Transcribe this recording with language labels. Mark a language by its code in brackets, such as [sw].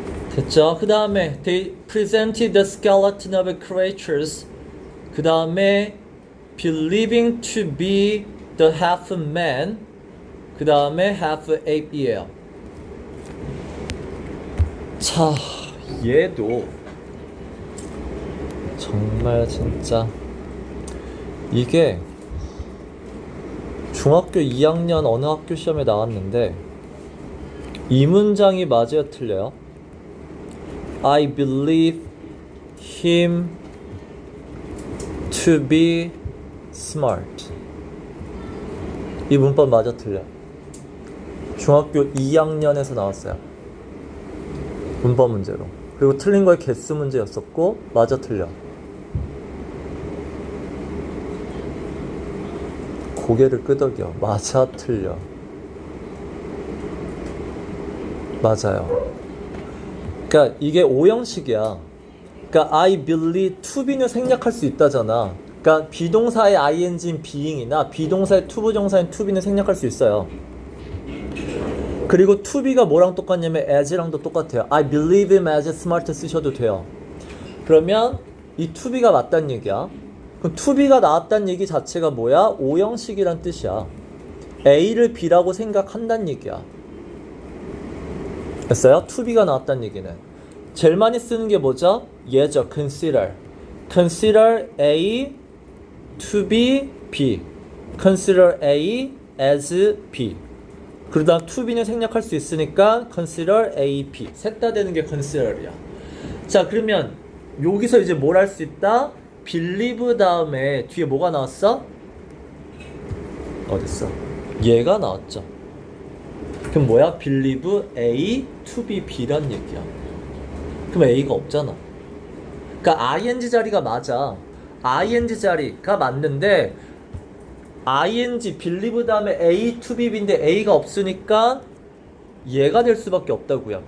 [ko] 됐죠? 그 다음에 [en] they presented the skeleton of creatures. [ko] 그 다음에 [en] believing to be the half man. [ko] 그 다음에 [en] half ape [ko] 이에요. 자, 얘도 정말 진짜 이게 중학교 2학년 어느 학교 시험에 나왔는데 이 문장이 맞아요, 틀려요? [en] I believe him to be smart. [ko] 이 문법 맞아, 틀려? 중학교 2학년에서 나왔어요. 문법 문제로. 그리고 틀린 거의 개수 문제였었고 맞아, 틀려? 고개를 끄덕여. 맞아, 틀려? 맞아요. 그러니까 이게 오형식이야. 그러니까 [en] I believe to be [ko] 는 생략할 수 있다잖아. 그러니까 비동사의 ing인 being이나 비동사의 투부정사인 to be는 생략할 수 있어요. 그리고 to be가 뭐랑 똑같냐면 as랑도 똑같아요. [en] I believe him as smart [ko] 쓰셔도 돼요. 그러면 이 to be가 맞다는 얘기야. 그럼 to be가 나왔다는 얘기 자체가 뭐야? 오형식이란 뜻이야. A를 B라고 생각한다는 얘기야. 됐어요? to be가 나왔다는 얘기는. 제일 많이 쓰는 게 뭐죠? 얘죠. consider. [en] consider A to be B. consider A as B. [ko] 그러다 to be는 생략할 수 있으니까 consider A, B. 셋 다 되는 게 consider이야. 자, 그러면 여기서 이제 뭘 할 수 있다? believe 다음에 뒤에 뭐가 나왔어? 어딨어? 얘가 나왔죠. 그럼 뭐야? [en] believe A to be B란 [ko] 얘기야. 그럼 A가 없잖아. 그러니까 ing 자리가 맞아. ing 자리가 맞는데 ing believe 다음에 [en] A to be B [ko] 인데 A가 없으니까 얘가 될 수밖에 없다고요.